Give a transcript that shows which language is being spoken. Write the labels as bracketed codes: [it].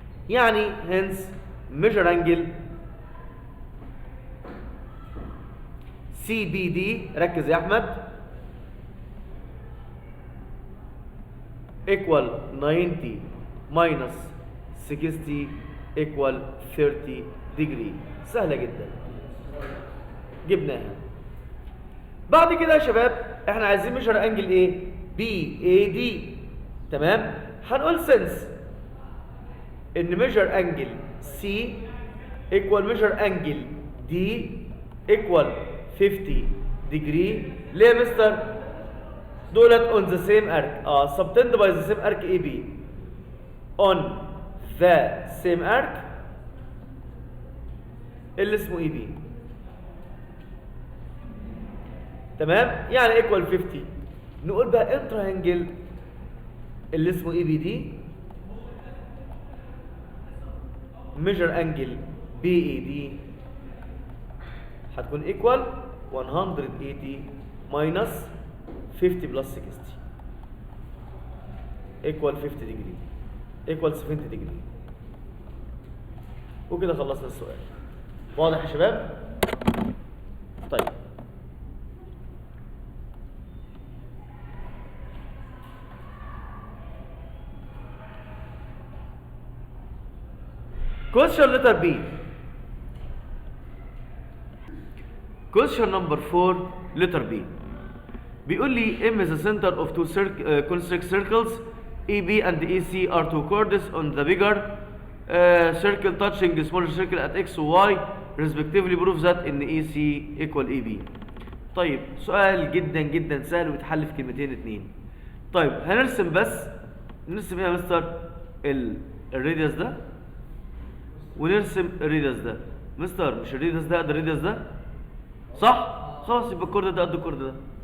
[en] يعني hence measure angle CBD [ar] ركز يا احمد [en] equal 90 minus 60 equal 30 degree. [ar] سهلة جدا جبناها. بعد كده يا شباب احنا عايزين ميجر انجل ايه؟ BAD. تمام. [en] هنقول since ان measure angle C equal measure angle D equal 50 degree. [ar] ليه يا مستر؟ [en] دولت on the same arc subtended by the same arc AB on the same arc اللي اسمه AB. [ar] تمام. يعني [en] equal 50. [ar] نقول بقى التراينجل اللي اسمه [en] ABD measure angle BAD هتكون equal 180 minus 50 plus 60 equal 50 degree equal 70 degree. [ar] وكده خلصنا السؤال. واضح يا شباب؟ طيب [en] question letter B. question number 4 letter B. [ar] بيقول لي [en] M is the center of two concentric circles EB and EC are two chords on the bigger circle touching the smaller circle at X و Y respectively. prove that in EC equal EB. [ar] طيب سؤال جدا جدا سهل ويتحل في كلمتين اتنين. طيب هنرسم بس نرسم ايه يا مستر؟ الراديوس ده ونرسم الراديوس ده. مستر مش الراديوس ده قد الراديوس ده؟ صح؟ خلاص يبقى الكورد ده قد الكورد ده.